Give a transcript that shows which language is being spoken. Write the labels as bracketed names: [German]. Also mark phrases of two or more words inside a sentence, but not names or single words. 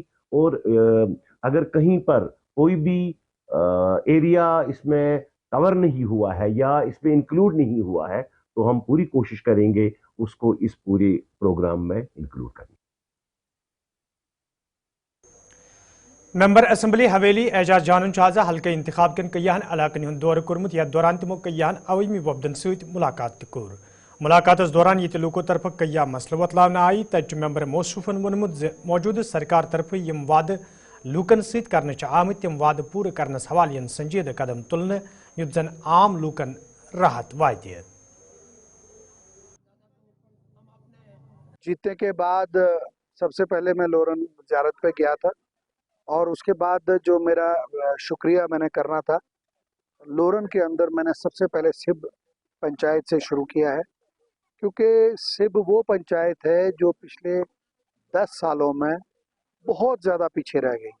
[Hindi] और अगर कहीं पर कोई भी एरिया इसमें कवर नहीं हुआ है या इसमें इंक्लूड नहीं हुआ है, तो हम पूरी कोशिश करेंगे उसको इस पूरे प्रोग्राम में इंक्लूड करने। [Kashmiri] मेंबर असम्बली हवेली एजाज जानन शाजा हल्के इंतखाब कन कयान इलाकन हुंद दौर कोरमुत या दौरान तमो कयान अवमी वफदन सत मुलाकात कोर। मुलाकातस दौरान ये लूको तरफ कया मसल वतलावना आई। तच मेंबर मौसूफन वोनमुत मौजूद सरकार तरफ यम वाद लूकन सत करने आमत तम वाद पूरे करनस हवाले संजीदा कदम तुलने युत जन आम लूकन राहत वायदे। [Hindi] जीतने के बाद सबसे पहले मैं लोरन ज़ियारत पे गया था और उसके बाद जो मेरा शुक्रिया मैंने करना था, लोरन के अंदर मैंने सबसे पहले सिब पंचायत से शुरू किया है, क्योंकि सिब वो पंचायत है जो पिछले 10 सालों में बहुत ज़्यादा पीछे रह गई।